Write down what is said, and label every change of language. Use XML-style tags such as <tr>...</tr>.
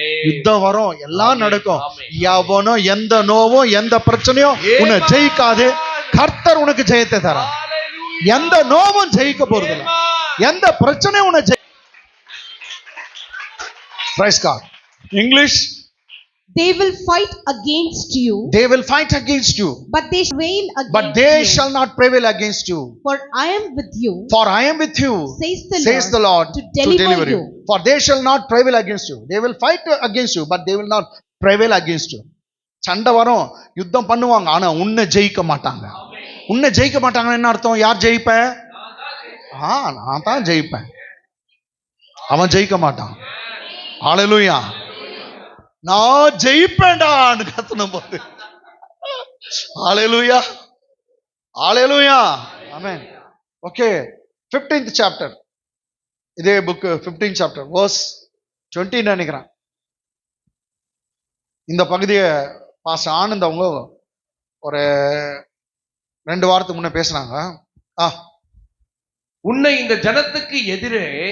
<ta>யுத்தம் வரும், எல்லாம் நடக்கும். எவனோ எந்த நோவும் எந்த பிரச்சனையும் உன்னை ஜெயிக்காது. கர்த்தர் உனக்கு ஜெயத்தை தரார். எந்த நோவும் ஜெயிக்க போறதில்லை, எந்த பிரச்சனையும் உன்னை</ta> <en>Praise God. English. They will fight against you. They will fight against you. But they shall against But they you. shall not prevail against you. For I am with you. For I am with you. Says the Lord to deliver you. For they shall not prevail against you. They will fight against you, but they will not prevail against you.</en> <ta>சண்டை வரும், யுத்தம் பண்ணுவாங்க, ஆனா உன்னை ஜெயிக்க மாட்டாங்க. உன்னை ஜெயிக்க மாட்டாங்கன்னு என்ன அர்த்தம்? யார் ஜெயிப்ப? நான் தான் ஜெயிப்பேன், அவன் ஜெயிக்க மாட்டான். ஹல்லேலூயா. நான் ஜெயிப்பேன்டான்னு கத்தணும் போது. ஹல்லேலூயா. ஹல்லேலூயா. ஆமென்.</ta> <en>Okay, 15th chapter.</en> <ta>இதே புக் 15th chapter verse 20 நினைக்கிறேன். இந்த பகுதியை பாஸ்டர் ஆனந்த் அவங்க ஒரு 2 வாரத்துக்கு முன்ன பேசுனாங்க. உன்னை இந்த ஜனத்துக்கு எதிரே,</ta>